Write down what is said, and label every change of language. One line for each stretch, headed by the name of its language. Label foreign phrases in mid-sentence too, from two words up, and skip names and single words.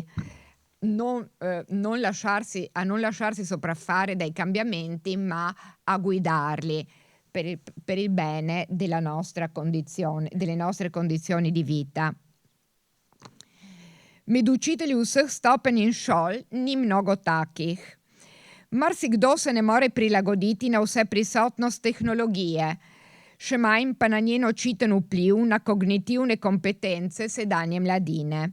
Italian: Non lasciarsi sopraffare dai cambiamenti, ma a guidarli per il bene della nostra condizione, delle nostre condizioni di vita.
Slovenian: Med učitelji vseh stopenj in šol ni mnogo takih. Marsikdo se ne more prilagoditi na vse prisotnost tehnologije, še manj pa na njen očiten vpliv na kognitivne kompetence sedanje mladine.